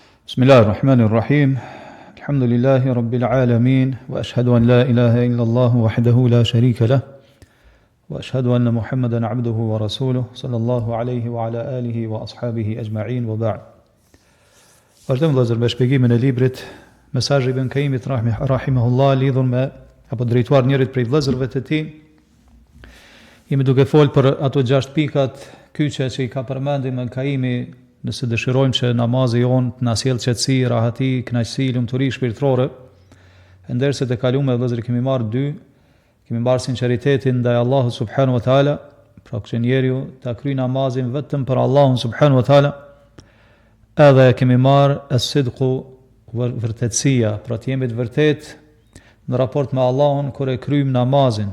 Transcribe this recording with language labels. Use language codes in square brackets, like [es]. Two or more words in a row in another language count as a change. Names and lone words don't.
[ar] بسم الله الرحمن الرحيم. الحمد لله رب العالمين وأشهد أن لا إله إلا الله وحده لا شريك له وأشهد أن محمدا عبده ورسوله صلى الله عليه وعلى آله وأصحابه أجمعين وبعد. [sq] Vazhdojmë vëllezër me shpjegimin e librit Mesazhi Ibn Kaimit rahimahullah lidhur me apo drejtuar njërit prej vëllezërve të tij. Jemi duke folë për ato 6 pikat kyçe që i ka përmendur Ibn Kaimi. Nëse dëshirojmë që namazi jonë të na sjellë qetësi, rahati, kënaqësi, lumturi shpirtërore, ndërsa të kaluam vëllezër kemi marrë sinqeritetin ndaj Allahut [ar] سبحانه وتعالى, [sq] pra që njeriu ta kryej namazin vetëm për Allahun [ar] سبحانه وتعالى, [sq] edhe kemi marrë as-sidqu, vërtetësia, pra të jemi të vërtet në raport me Allahun kur e kryjm namazin.